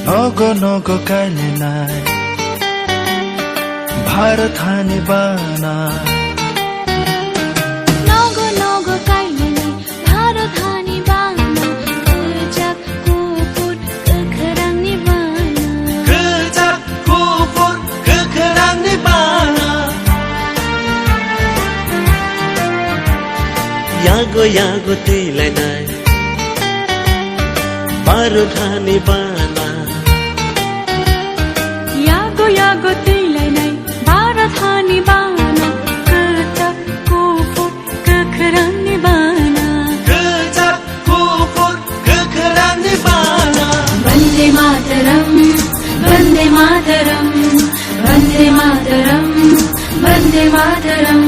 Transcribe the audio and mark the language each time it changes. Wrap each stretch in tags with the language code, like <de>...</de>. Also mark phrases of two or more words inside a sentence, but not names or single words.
<trp>नगो काइले नाइ भारत हानि बाना नगो काइले नाइ भारत हानि बाना kerjak kufur kekerang ni bana kerjak kufur kekerang ni bana yago tilai nai भारत हानि बाना yago tilai nai भारत हानि बाना kerjak kufur kekerang ni bana kerjak kufur kekerang ni bana</trp> <sa>Vande Mataram Vande Mataram Vande Mataram Vande Mataram</sa>